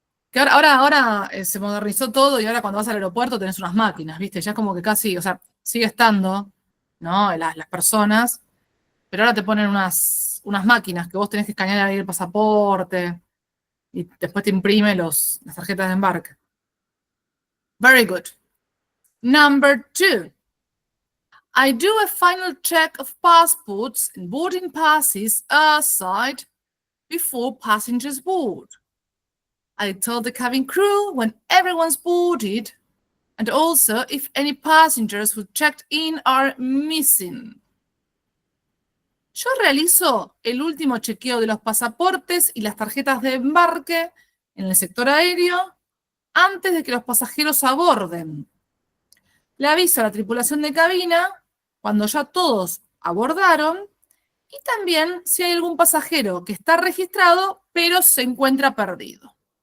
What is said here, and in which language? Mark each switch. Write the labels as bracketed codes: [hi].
[es] Que ahora se modernizó todo y ahora cuando vas al aeropuerto tenés unas máquinas, ¿viste? Ya es como que casi, o sea, sigue estando, ¿no? Las personas, pero ahora te ponen unas máquinas que vos tenés que escanear ahí el pasaporte y después te imprime las tarjetas de embarque. [en] Very good. Number 2. I do a final check of passports and boarding passes aside before passengers board. I tell the cabin crew when everyone's boarded and also if any passengers who checked in are missing. [es] Yo realizo el último chequeo de los pasaportes y las tarjetas de embarque en el sector aéreo antes de que los pasajeros aborden. Le aviso a la tripulación de cabina cuando ya todos abordaron y también si hay algún pasajero que está registrado pero se encuentra perdido.